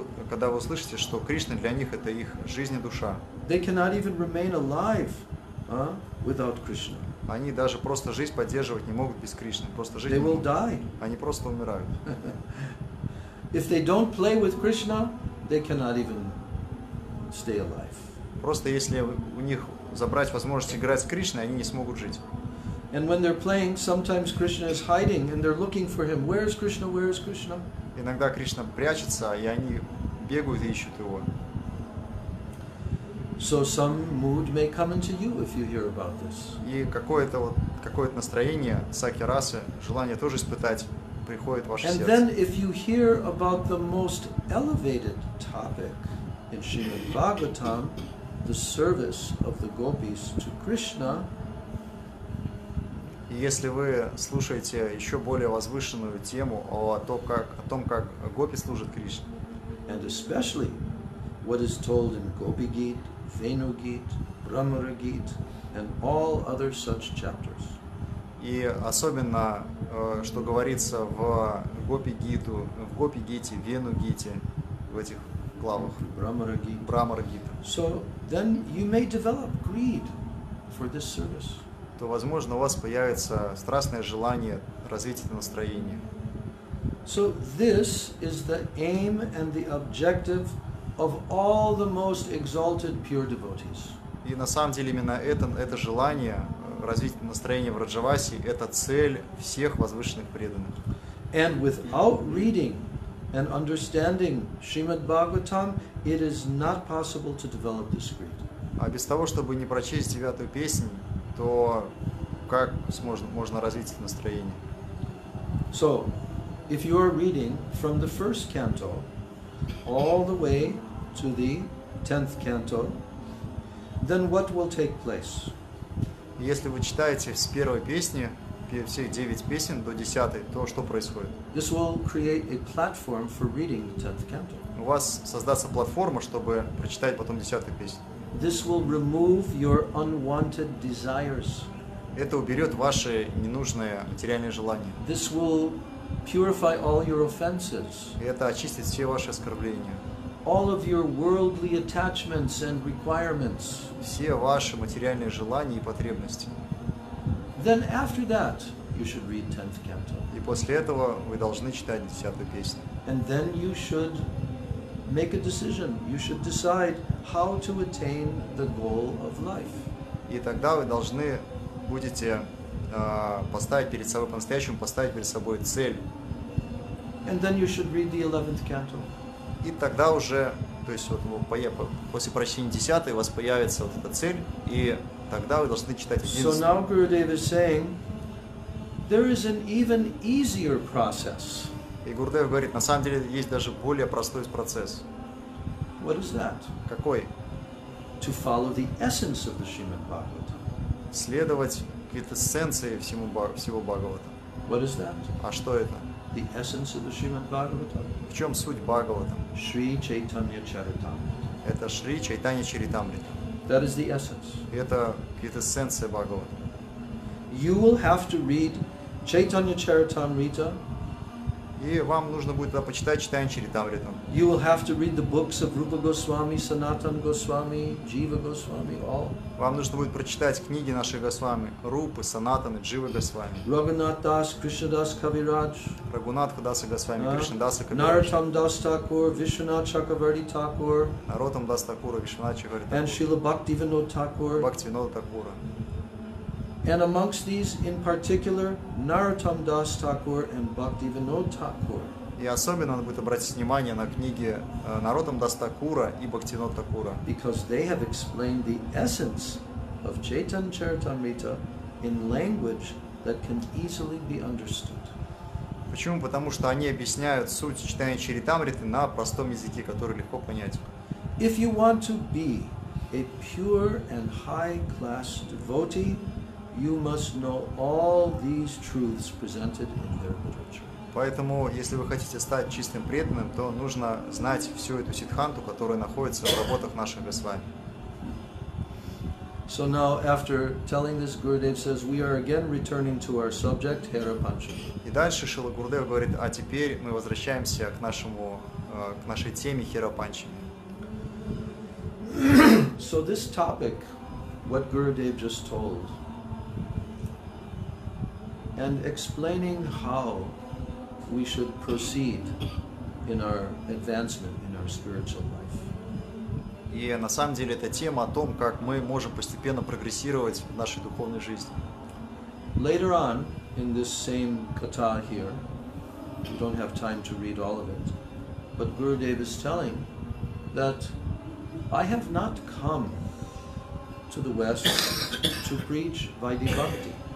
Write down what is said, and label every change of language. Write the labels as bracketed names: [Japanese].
[Russian] Когда вы услышите, что Кришна для них это их жизнь и душа. [English] they cannot even remain alive without Krishna. [Russian] Они даже просто жизнь поддерживать не могут без Кришны. Просто жить [English] They [Russian] не [English] will [Russian] могут. [English] die. [Russian] Они просто умирают. [English] If they don't play with Krishna, they cannot even stay alive. [Russian] Просто если у них забрать возможность играть с Кришной, они не смогут жить. [English] And when they're playing, sometimes Krishna is hiding and they're looking for him. Where is Krishna? Where is Krishna? [Russian] Иногда Кришна прячется, и они бегают и ищут его. [English] So some mood may come into you if you hear about this. [Russian] И какое-то настроение сакья расы, желание тоже испытать, приходит в ваше [English] And [Russian] сердце. [English] then if you hear about the most elevated topic in Srimad Bhagavatam, the service of the gopis to Krishna, [Russian] И если вы слушаете еще более возвышенную тему о том, как гопи служат Кришне, [English] and especially what is told in Gopi Gita, Venu Gita, Brahmara Gita, and all other such chapters. [Russian] и особенно, что говорится в Гопи-гите, Вену-гите, в этих главах, [English] Brahmara Gita. [Russian] Брамара-гита, [English] So then you may develop greed for this service. [Russian] то, возможно, у вас появится страстное желание развить это настроение. [English] So this is the aim and the objective of all the most exalted pure devotees. [Russian] И на самом деле именно это желание развить настроение в Раджавасе, это цель всех возвышенных преданных. [English] And without reading and understanding Srimad Bhagavatam, it is not possible to develop this greed. [Russian] А без того, чтобы не прочесть 9-ю песнь, то как можно развить это настроение? [English] So, if you are reading from the first canto all the way to the 10th canto, then what will take place? [Russian] Если вы читаете с первой песни, всех 9 песен до 10-й, то что происходит? [English] This will create a platform for reading the 10th canto. [Russian] У вас создастся платформа, чтобы прочитать потом 10-ю песню. [English] This will remove your unwanted desires. [Russian] Это уберет ваши ненужные материальные желания. [English] This will purify all your offenses, [Russian] И это очистит все ваши оскорбления. [English] all of your worldly attachments and requirements. [Russian] Все ваши материальные желания и потребности. [English] Then after that, you should read 10th canto. [Russian] И после этого вы должны читать 10-ю песню. [English] And then you should make a decision. You should decide how to attain the goal of life. [Russian] И тогда вы должны будете поставить перед собой, по-настоящему поставить перед собой цель. [English] And then you should read the 11th canto. [Russian] И тогда уже, то есть вот после прочтения 10-й у вас появится вот эта цель, и тогда вы должны читать 11-й. [English] So now Gurudev is saying, there is an even easier process. [Russian] И Гурудев говорит, на самом деле есть даже более простой процесс. [English] What is that? [Russian] Какой? [English] To follow the essence of the Srimad Bhagavatam. [Russian] Следовать квинтэссенции всего Бхагавата. [English] What is that? [Russian] А что это? [English] The essence of the Srimad Bhagavatam. [Russian] В чем суть Бхагавата? [English] Śrī Chaitanya Charitamrita. [Russian] Это Шри Чайтанья Чаритамрита. [English] That is the essence. [Russian] Это квинтэссенция Бхагавата. [English] You will have to read Chaitanya Charitamrita. [Russian] И вам нужно будет тогда почитать Чайтанья Чаритамриту. [English] You will have to read the books of Rupa Goswami, Sanatana Goswami, Jiva Goswami, all. [Russian] Вам нужно будет прочитать книги наших Госвами, Рупы, Санатаны, Дживы Госвами, [English] Raghunath Das, Krishnadas Kaviraj, [Russian] Рагунатха Даса Госвами, Кришнадаса Кавирадж, [English] Narottam Das Thakur, Vishwanath Chakravarti Thakur, [Russian] Наротам Дас Такура, Вишванат [English] and [Russian] Чакраварти [English] Srila Bhaktivinoda Thakur. [Russian] Бхактивинода Такура. [English] And amongst these, in particular, Narottam Das Thakur and Bhaktivinoda Thakur. [Russian] И особенно надо будет обратить внимание на книги Наротам Дас Такура и Бхактивинода Такура, [English] Because they have explained the essence of Chaitanya Charitamrita in language that can easily be understood. [Russian] Почему? Потому что они объясняют суть читания Чаритамриты на простом языке, который легко понять. [English] If you want to be a pure and high-class devotee, you must know all these truths presented in their literature. [Russian] Поэтому, если вы хотите стать чистым преданным, то нужно знать всю эту сиддханту, которая находится в работах наших Госвами. [English] So now, after telling this, Gurudev says, we are again returning to our subject, hari-kathā. [Russian] И дальше Шрила Гурудев говорит, а теперь мы возвращаемся к нашей теме hari-kathā. [English] So this topic, what Gurudev just told, and explaining how we should proceed in our advancement in our spiritual life. [Russian] И на самом деле это тема о том, как мы можем постепенно прогрессировать в нашей духовной жизни. [English] Later on, in this same Katha here, we don't have time to read all of it, but Gurudev is telling that I have not come to the West to preach Vaidhi Bhakti.